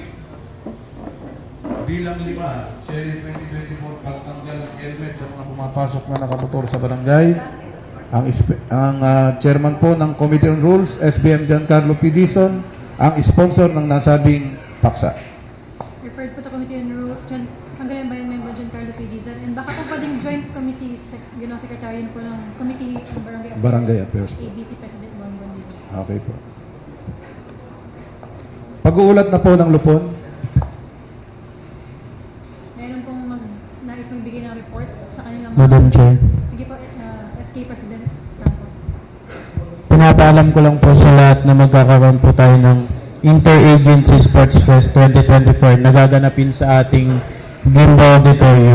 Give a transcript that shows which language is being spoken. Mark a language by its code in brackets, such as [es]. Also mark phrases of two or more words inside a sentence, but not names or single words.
[tl] Bilang 5, serye 2024, pagtanggal ng helmet sa mga pumapasok na nakamotor sa barangay. Ang chairman po ng Committee on Rules, SBM Giancarlo P. Dizon, ang sponsor ng nasabing paksa. [en] Referred po to Committee on Rules, [tl] Sangguniang Bayan Member Giancarlo P. Dizon. And baka po pwedeng [en] joint committee, [tl] secretary po ng Committee on Barangay Affairs. ABC President Bongbong. Okay po. Pag-uulat na po ng lupon. Meron pong nais magbigay ng reports sa kanilang [en] Madam Chair, [tl] Sige po, SK President Campo. pinapaalam ko lang po sa lahat na magkakaroon po tayo ng Interagency Sports Fest 2024 na gaganapin sa ating Gimba Auditorium.